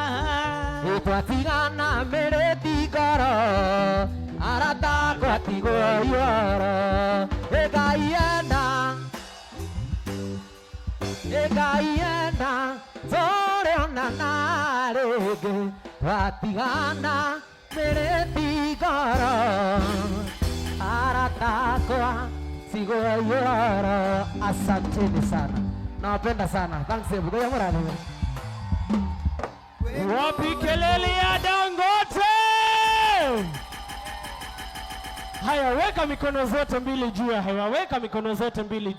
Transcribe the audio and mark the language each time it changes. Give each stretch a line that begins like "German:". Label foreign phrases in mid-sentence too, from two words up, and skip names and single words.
Kikuyu: twatigana mĩrĩti ngoro arata kwatigwo ioro Ngai enda Ngai enda tũrĩonana rĩngĩ twatigana mĩrĩti ngoro arata kwatigwo ioro
Swahili: asanteni sana nawapenda sana
English: thanks everybody
Kikuyu: murani
Swahili: Wapi kelele ya Dangote? Haya, weka mikono zote mbili juu ya hewa, weka mikono zote mbili juu.